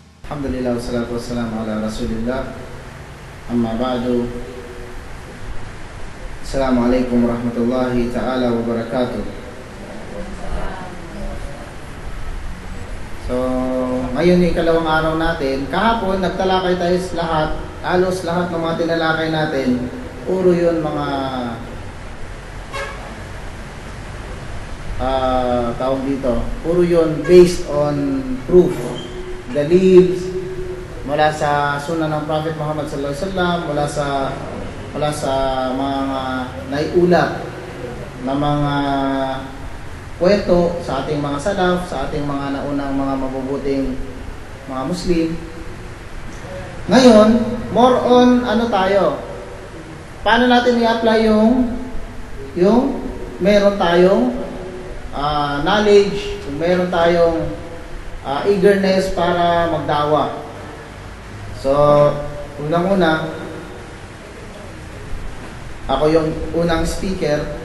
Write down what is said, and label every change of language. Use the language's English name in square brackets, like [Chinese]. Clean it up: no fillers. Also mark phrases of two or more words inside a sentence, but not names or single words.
[Arabic] الحمد لله والصلاة والسلام على رسول الله. أما بعد. السلام عليكم ورحمة الله تعالى وبركاته. [Filipino] So, ngayon yung ikalawang araw natin. Kahapon, nagtalakay tayo lahat. Halos lahat ng mga tinalakay natin, puro yun mga tawag dito. Puro yun [English] based on proof. [Filipino] Dalils mula sa sunnah ng Prophet Muhammad [Arabic] صلى الله عليه وسلم, [Filipino] mula sa mga naiulat na mga kwento sa ating mga salaf, sa ating mga naunang mga mabubuting mga Muslim. Ngayon, more on ano tayo? Paano natin i-apply yung meron tayong knowledge, kung meron tayong eagerness para magdawa. So, unang-una, ako yung unang speaker.